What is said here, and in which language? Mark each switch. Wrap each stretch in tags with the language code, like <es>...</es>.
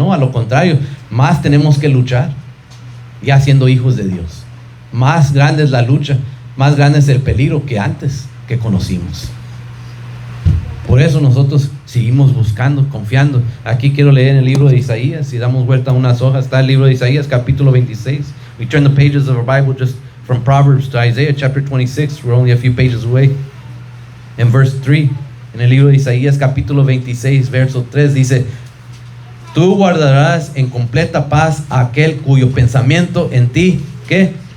<es>No, a lo contrario, más tenemos que luchar ya siendo hijos de Dios. Más grande es la lucha, más grande es el peligro que antes que conocimos. Por eso nosotros seguimos buscando, confiando. Aquí quiero leer en el libro de Isaías. Si damos vuelta a unas hojas, está el libro de Isaías, capítulo 26.</es> <en>We turn the pages of our Bible just from Proverbs to Isaiah chapter 26. We're only a few pages away.</en> <es>En verse 3, en el libro de Isaías, capítulo 26, verso 3, dice: tú guardarás en completa paz a aquel cuyo pensamiento en ti, ¿qué?</es>